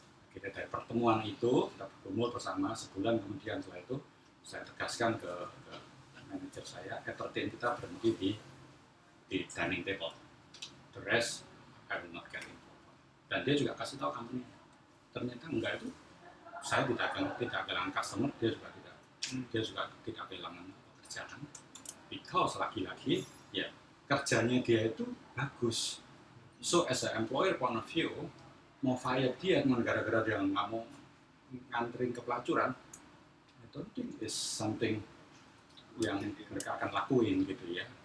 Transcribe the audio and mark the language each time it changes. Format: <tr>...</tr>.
<id>Kita dari pertemuan itu kita berkumpul bersama sebulan, kemudian setelah itu saya tegaskan ke manajer saya, entertain kita berhenti di dining table.</id> <en>The rest I will not get involved.</en> <id>Dan dia juga kasih tahu company. Ternyata enggak itu. Saya tidak kehilangan customer, dia juga tidak kehilangan pekerjaan.</id> <en>Because</en> <id>lagi-lagi ya kerjanya dia itu bagus.</id> <en>So as an employer point of view,</en> <id>mau</id> <en>fire</en> <id>dia gara-gara dia nggak mau nganterin ke pelacuran,</id> <en>I don't think is something</en> <id>yang mereka akan lakuin gitu ya.</id>